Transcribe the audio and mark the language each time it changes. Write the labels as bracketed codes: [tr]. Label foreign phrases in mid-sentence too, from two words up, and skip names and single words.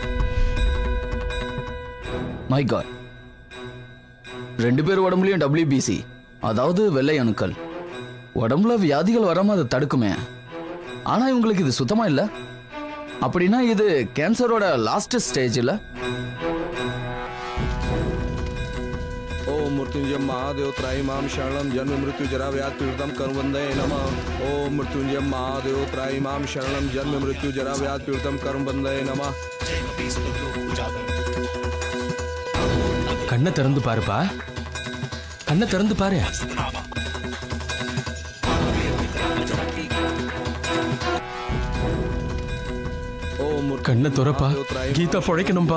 [en] My God, [ta] 2 பேர் உடம்புலயும் WBC, அதாவது வெள்ளை அணுக்கள். உடம்புல வியாதிகள் வராம அதை தடுக்குமே. ஆனா இவங்களுக்கு இது சுத்தமா இல்ல. அப்படின்னா இது கேன்சரோட [en] last stage [ta] இல்ல? [sa] ओम मृत्युंजय महादेव त्रायमाम शरणम जन्म मृत्यु जरा व्याध पीड़ितम कर्मबंधे नमः। ओम मृत्युंजय महादेव त्रायमाम शरणम जन्म मृत्यु जरा व्याध पीड़ितम कर्मबंधे नमः। [ta] கண்ணை திறந்து பாருப்பா, கண்ணை திறந்து பாரு. கண்ணை துறப்பா, கீதா பொழைக்கணும்பா.